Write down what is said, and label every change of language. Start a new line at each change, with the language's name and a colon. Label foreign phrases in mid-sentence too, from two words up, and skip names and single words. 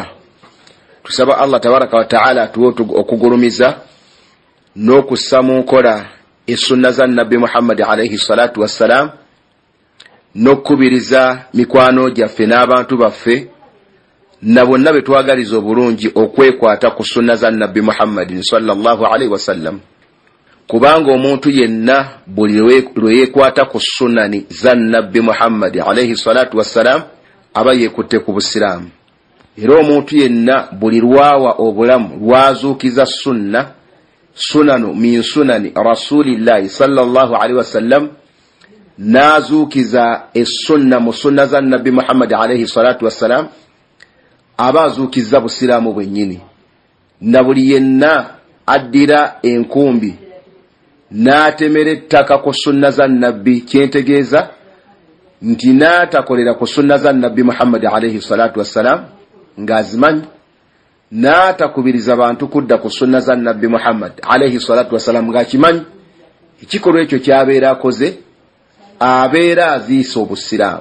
Ganda: Tusaba
Arabic: الله تبارك وتعالى
Ganda: atuwe okugulumiza n'okussa mu nkola essunna za Nabbi Muhammad
Arabic: عليه الصلاة والسلام,
Ganda: n'okubiriza mikwano gyaffe n'abantu baffe na bonna be twagaliza obulungi okwekwata ku sunna za Nabbi Muhammad
Arabic: صلى الله عليه وسلم,
Ganda: kubanga omuntu yenna buli lwe yekwata ku sunnani za Nabbi Muhammad
Arabic: عليه الصلاة والسلام
Ganda: aba yekutte ku busiraamu. Era omuntu yenna buli lwawa obulamu lwazuukiza
Arabic: سنن من سنن رسول الله صلى الله عليه وسلم,
Ganda: nazukiza essunna mu sunna za Nabbi Muhammad
Arabic: عليه الصلاة والسلام,
Ganda: aba azukiza busiraamu bwennyini. Na buli yenna addira enkumbi n'atemera ettaka ku sunna za Nabbi, kyentegeeza nti n'atakolera ku sunna za Nabbi Muhammad
Arabic: عليه الصلاة والسلام
Ganda: ng'azimanyi, n'atakubiriza bantu kudda ku sunna za Nabbi Muhammad
Arabic: عليه الصلاة والسلام
Ganda: ng'akimanyi, ekikolwa ekyo kyabeera akoze abeera aziisa obusiraamu.